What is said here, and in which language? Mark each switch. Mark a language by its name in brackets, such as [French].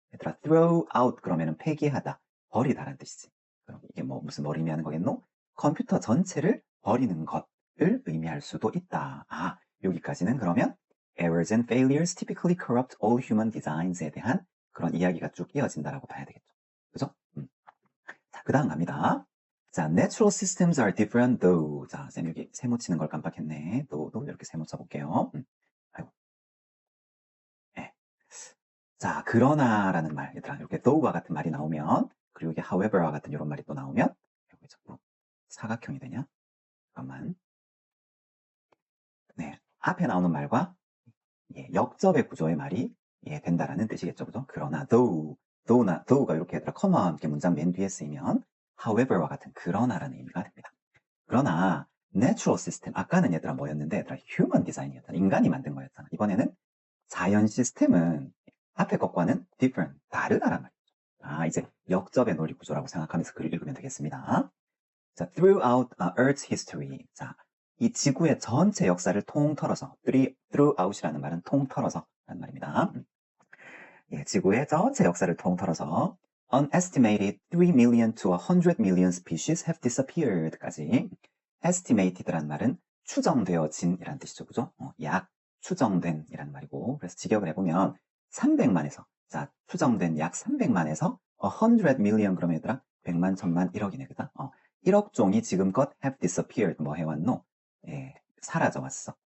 [Korean] 얘들아, throw out 그러면은 폐기하다, 버리다라는 뜻이지. 그럼 이게 뭐 무슨 뭘 의미하는 거겠노? 컴퓨터 전체를 버리는 것을 의미할 수도 있다. 아, 여기까지는 그러면 [English] errors and failures typically corrupt all human designs [Korean] 에 대한 그런 이야기가 쭉 이어진다라고 봐야 되겠죠. 그죠? 자, 그 다음 갑니다. [English] 자, natural systems are different though. [Korean] 자, 쌤 여기 세모 치는 걸 깜빡했네. 또 이렇게 세모 쳐볼게요. 아이고. 네. 자, 그러나라는 말, 얘들아, 이렇게 though와 같은 말이 나오면, 그리고 이게 however와 같은 이런 말이 또 나오면, 여기 자꾸 사각형이 되냐? 잠깐만. 네, 앞에 나오는 말과 예, 역접의 구조의 말이 예, 된다라는 뜻이겠죠, 그죠? 그러나 though가 이렇게 얘들아, common 이렇게 문장 맨 뒤에 쓰이면 however와 같은 그러나라는 의미가 됩니다. 그러나 natural system, 아까는 얘들아 뭐였는데 얘들아 human design이었잖아. 인간이 만든 거였잖아. 이번에는 자연 시스템은 앞에 것과는 different, 다르다란 말이죠. 아, 이제 역접의 논리 구조라고 생각하면서 글을 읽으면 되겠습니다. [English] 자, throughout Earth's history. [Korean] 자, 이 지구의 전체 역사를 통틀어서, throughout이라는 말은 통틀어서 라는 말입니다. 예, 지구의 전체 역사를 통틀어서 [English] an estimated 3 million to 100 million species have disappeared까지. [Korean] estimated라는 말은 추정되어진 이라는 뜻이죠. 그죠? 약 추정된 이라는 말이고, 그래서 직역을 해보면 300만에서, 자, 추정된 약 300만에서 100 million 그러면 얘들아 100만, 1000만, 1억이네, 그다? 1억 종이 지금껏 [English] have disappeared [Korean] 뭐 해왔노? 예, 사라져 왔어.